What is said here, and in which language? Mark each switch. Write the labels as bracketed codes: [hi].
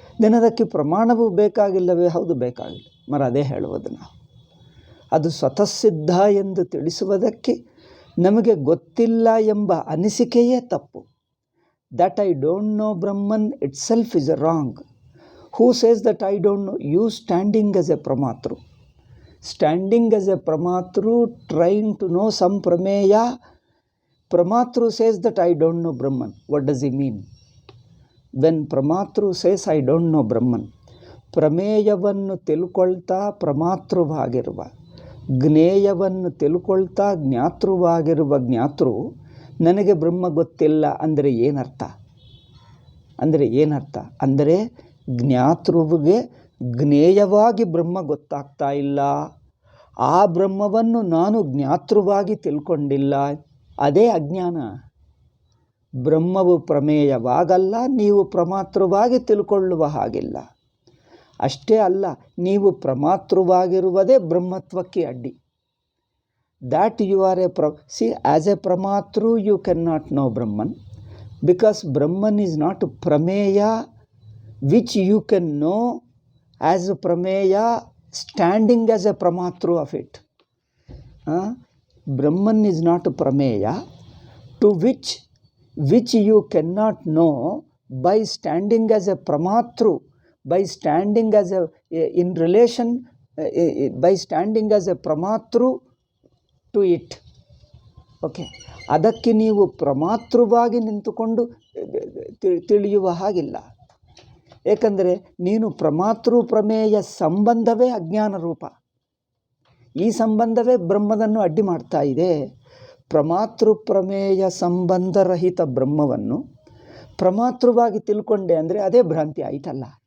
[kn] ದಿನದಕ್ಕೆ ಪ್ರಮಾಣವೂ ಬೇಕಾಗಿಲ್ಲವೇ? ಹೌದು, ಬೇಕಾಗಿಲ್ಲ. ಅದೇ ಹೇಳುವುದು ನಾವು. ಅದು ಸ್ವತಃ ಸಿದ್ಧ ಎಂದು ತಿಳಿಸುವುದಕ್ಕೆ ನಮಗೆ ಗೊತ್ತಿಲ್ಲ ಎಂಬ ಅನಿಸಿಕೆಯೇ ತಪ್ಪು. [en] That I don't know Brahman itself is wrong. Who says that I don't know? You standing as a pramatru. Standing as a pramatru, trying to know some prameya. Pramatru says that I don't know Brahman. What does he mean? When Pramatru says I don't know Brahman, [kn] ಪ್ರಮೇಯವನ್ನು ತಿಳ್ಕೊಳ್ತಾ ಪ್ರಮಾತೃವಾಗಿರುವ, ಜ್ಞೇಯವನ್ನು ತಿಳ್ಕೊಳ್ತಾ ಜ್ಞಾತೃವಾಗಿರುವ ಜ್ಞಾತೃ ನನಗೆ ಬ್ರಹ್ಮ ಗೊತ್ತಿಲ್ಲ ಅಂದರೆ ಏನರ್ಥ? ಅಂದರೆ ಜ್ಞಾತೃವಿಗೆ ಜ್ಞೇಯವಾಗಿ ಬ್ರಹ್ಮ ಗೊತ್ತಾಗ್ತಾ ಇಲ್ಲ. ಆ ಬ್ರಹ್ಮವನ್ನು ನಾನು ಜ್ಞಾತೃವಾಗಿ ತಿಳ್ಕೊಂಡಿಲ್ಲ. ಅದೇ ಅಜ್ಞಾನ. ಬ್ರಹ್ಮವು ಪ್ರಮೇಯವಾಗಲ್ಲ, ನೀವು ಪ್ರಮಾತೃವಾಗಿ ತಿಳ್ಕೊಳ್ಳುವ ಹಾಗಿಲ್ಲ. ಅಷ್ಟೇ ಅಲ್ಲ, ನೀವು ಪ್ರಮಾತೃವಾಗಿರುವುದೇ ಬ್ರಹ್ಮತ್ವಕ್ಕೆ ಅಡ್ಡಿ. [en] That you are as a pramatru you can not know Brahman, because Brahman is not prameya which you can know as a prameya standing as a pramatru of it. Brahman is not a prameya to which you cannot know by standing as a pramatru, by standing as a in relation, by standing as a pramatru to it. [kn] Okay, ಅದಕ್ಕೆ ನೀವು ಪ್ರಮಾತೃವಾಗಿ ನಿಂತುಕೊಂಡು ತಿಳಿಯುವ ಹಾಗಿಲ್ಲ. ಏಕೆಂದರೆ ನೀನು ಪ್ರಮಾತೃ ಪ್ರಮೇಯ ಸಂಬಂಧವೇ ಅಜ್ಞಾನ ರೂಪ. ಈ ಸಂಬಂಧವೇ ಬ್ರಹ್ಮವನ್ನು ಅಡ್ಡಿ ಮಾಡ್ತಾ ಇದೆ. ಪ್ರಮಾತೃ ಪ್ರಮೇಯ ಸಂಬಂಧರಹಿತ ಬ್ರಹ್ಮವನ್ನು ಪ್ರಮಾತೃವಾಗಿ ತಿಳ್ಕೊಂಡೆ ಅಂದರೆ ಅದೇ ಭ್ರಾಂತಿ ಆಯಿತಲ್ಲ.